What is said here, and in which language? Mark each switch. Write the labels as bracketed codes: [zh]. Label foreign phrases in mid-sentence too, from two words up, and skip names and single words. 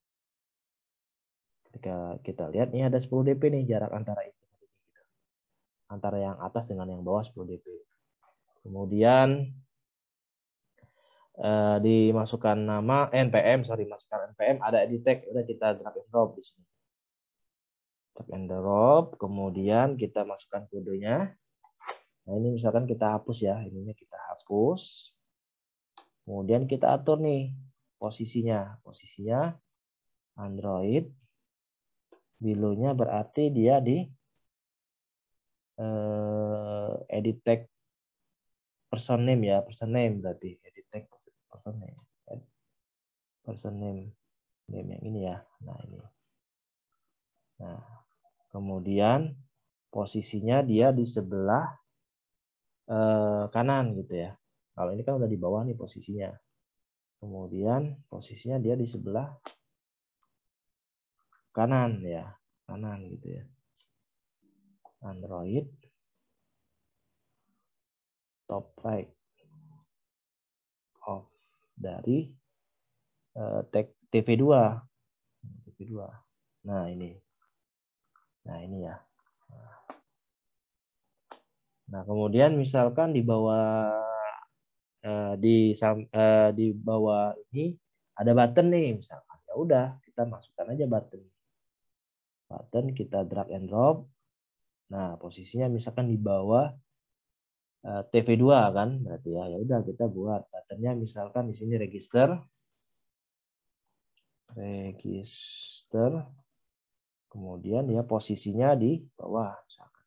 [id] Ketika kita lihat nih ada 10 dp nih jarak antara ini. Antara yang atas dengan yang bawah 10 dp. Kemudian dimasukkan nama npm, masukkan npm, ada [en] edit tag, [id] udah kita [en] drag and drop [id] di sini. [en] Drag and drop, [id] kemudian kita masukkan kodenya. Nah, ini misalkan kita hapus ya, ininya kita hapus. Kemudian kita atur nih posisinya. Posisinya Android. Below-nya berarti dia di [en] edit tag person name [id] ya, [en] person name [id] berarti [en] edit tag person name. Person name [id] yang ini ya. Nah, ini. Nah, kemudian posisinya dia di sebelah kanan gitu ya. Kalau ini kan udah di bawah nih posisinya. Kemudian posisinya dia di sebelah kanan ya, kanan gitu ya. Android [en] top right of [id] dari tag TV2. TV2. Nah, ini. Nah, ini ya. Nah, kemudian misalkan di bawah di bawah ini ada button nih misalkan. Ya udah, kita masukkan aja button. [en] Button kita drag and drop. [id] Nah, posisinya misalkan di bawah TV2 kan, berarti ya. Ya udah kita buat buttonnya misalkan di sini register. Kemudian ya posisinya di bawah misalkan.